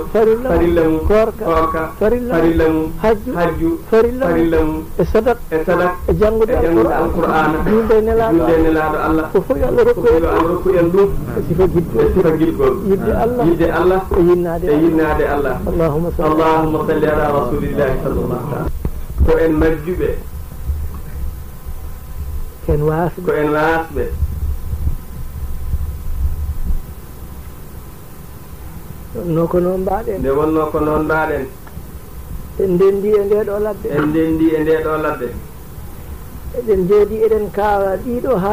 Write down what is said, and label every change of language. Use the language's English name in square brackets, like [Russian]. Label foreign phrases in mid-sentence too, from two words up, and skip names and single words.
[Fula] farilla mum korka farilla mum hajju farilla mum e sadak e janngude alqur'ana julde nelaɗo Allah fof yo Allah rokku en ɗum e sifa guidgol yidde Allah e yinnade Allah [Arabic] اللهم صل على رسول الله صلى الله عليه وسلم [Fula] ko en majjuɓe ko en wasɓe nde wonno ko noon mbaɗen en ndendi e nde ɗo ladde eɗen jooɗi eɗen kaala ɗiɗo